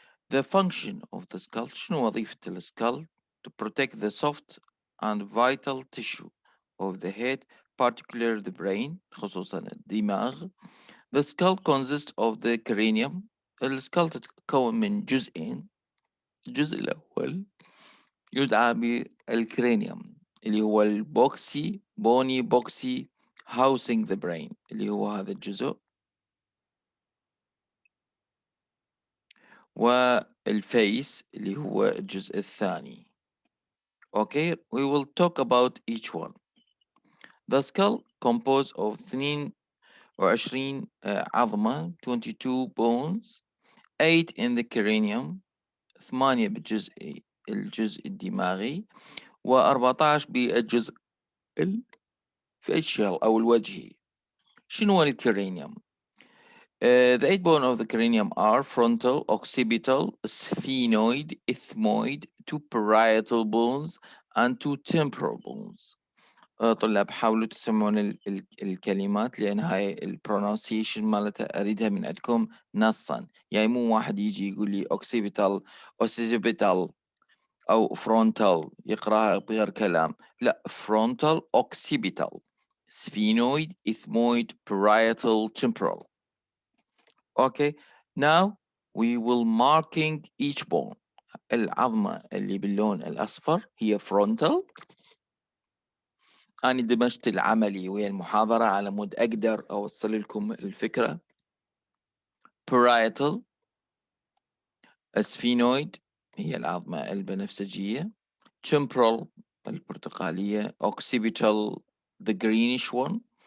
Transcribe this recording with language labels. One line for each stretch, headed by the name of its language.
English: The function of the skull،
Arabic: شنو وظيفة السكال؟
English: To protect the soft and vital tissue of the head, particularly the brain،
Arabic: خصوصا الدماغ.
English: The skull consists of the cranium.
Arabic: السكال تتكون من جزئين. الجزء الأول يدعى بالكرينيوم اللي هو البوكسي بوني بوكسي
English: housing the brain،
Arabic: اللي هو هذا الجزء. والفيس اللي هو الجزء الثاني.
English: Okay, we will talk about each one. The skull composed of 22 عظمة 22 bones، 8 in the cranium،
Arabic: 8 الجزء الدماغي، و14 بالجزء الفيشيال أو الوجهي. شنو هو الكرينيوم؟
English: The 8 bones of the cranium are frontal, occipital, sphenoid, ethmoid, 2 parietal bones, and 2 temporal bones.
Arabic: طلاب حاولوا تسمعون الكلمات، لأن هاي البرونونسيشن مالتها أريدها من عندكم نصا. يعني مو واحد يجي يقول لي occipital occipital أو frontal يقراها بغير كلام، لا، frontal occipital sphenoid ethmoid parietal temporal.
English: Okay, now we will marking each bone.
Arabic: العظمة اللي باللون الأصفر هي frontal. أنا دمجت العملي ويا المحاضرة على مود أقدر أوصل لكم الفكرة. parietal sphenoid هي العظمة البنفسجية.
English: temporal البرتقالية. occipital the greenish one.